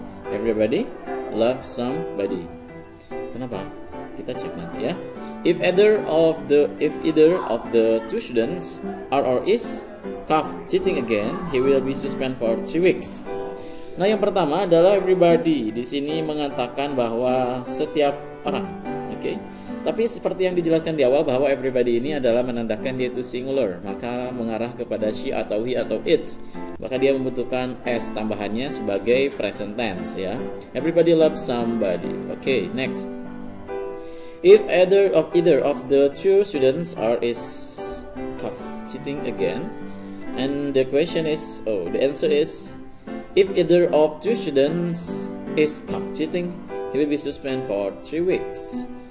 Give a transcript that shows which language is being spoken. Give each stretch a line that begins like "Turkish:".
English: Everybody loves somebody.
Indonesian: Kenapa? Kita cek nanti ya.
English: If either of the two students are or is caught cheating again, he will be suspended for 3 weeks.
Indonesian: Nah, yang pertama adalah everybody. Di sini mengatakan bahwa setiap orang. Oke. Tapi seperti yang dijelaskan di awal bahwa everybody ini adalah menandakan dia itu singular, maka mengarah kepada she atau he atau it. Maka dia membutuhkan s tambahannya sebagai present tense ya.
English: Everybody loves somebody. Oke, next. If either of the two students are is caught cheating again, and the answer is if either of two students is caught cheating, he will be suspended for 3 weeks.